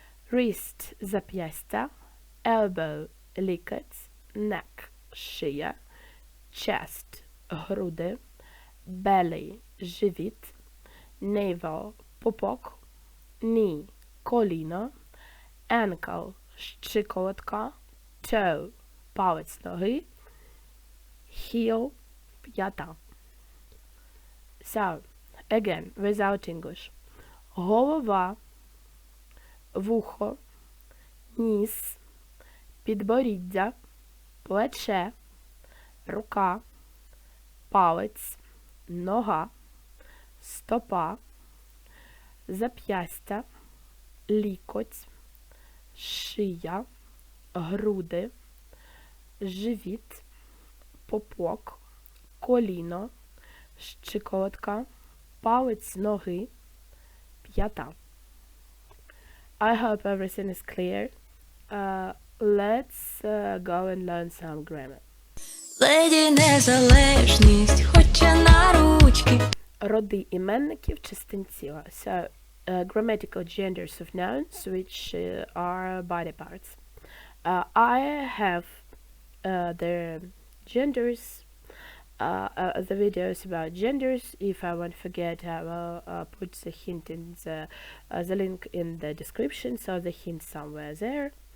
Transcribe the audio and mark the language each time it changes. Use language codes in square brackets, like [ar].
[uk] wrist, зап'ястя, elbow, лікоть, neck, шия, chest, груди, belly, живіт, navel, пупок, knee, коліно, ankle, щиколотка, toe, палець ноги, heel, п'ята. [en] So, again, without English. [uk] Голова, вухо, ніс, підборіддя, плече, рука, палець, нога, стопа, зап'ястя, лікоть, шия, груди, живіт, попок, коліно, щиколотка, палець ноги, п'ята. [en] I hope everything is clear. Let's go and learn some grammar. [uk] Леді незалежність, хоче на ручки. Роди іменників частин тіла. [en] So, grammatical genders of nouns, which are body parts. I have the genders, the videos about genders. If I won't forget, I will put the hint in the link in the description, so the hint somewhere there.